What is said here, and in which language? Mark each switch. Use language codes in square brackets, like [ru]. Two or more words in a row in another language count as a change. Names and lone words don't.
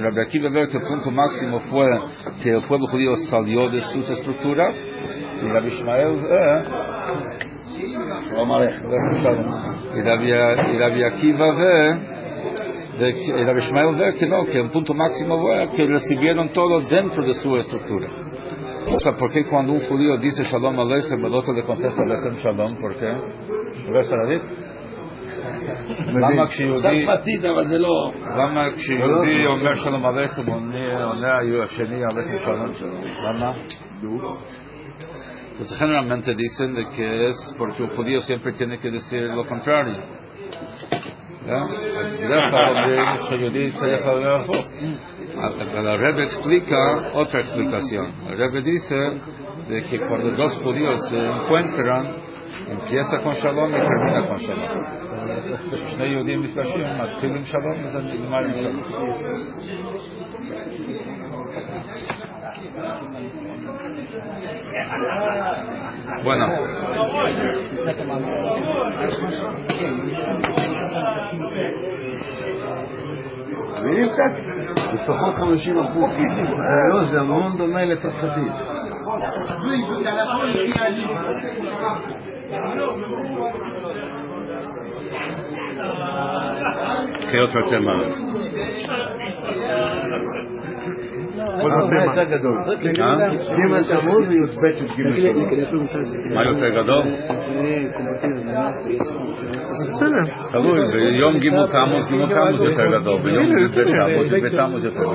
[es] Rabbi Akiva ve que el punto máximo fue que el pueblo judío salió de sus estructuras, y Rabbi Ishmael y Rabbi Akiva y Rabbi Ishmael ve que no, que el punto máximo fue que recibieron todo dentro de su estructura. O sea, ¿por qué cuando un judío dice [he] שלום עליכם, [es] el otro le contesta [he] עליכם שלום? [es] ¿Por qué? ¿Ves a David? [he] למה כשיהודי אומר שלום עליכם עונה השני עליכם שלום? למה? [es] Entonces generalmente dicen de que es porque un judío siempre tiene que decir lo contrario. El Rebbe explica otra explicación. El Rebbe dice de que cuando dos judíos se encuentran, empieza con Shalom y termina con Shalom. [he] שני יהודים נפגשים, מתחילים שלום ונגמרים שלום. [es] Bueno. [he] מבינים קצת? לפחות 50%. זה המון דומה לצרפתית. [es] ¿Qué otro tema? [he] מה יותר גדול? ג' תמוז וי"ב י"ג. מה יותר גדול? תלוי, ביום ג' תמוז יותר גדול, ביום י"ב תמוז יותר גדול.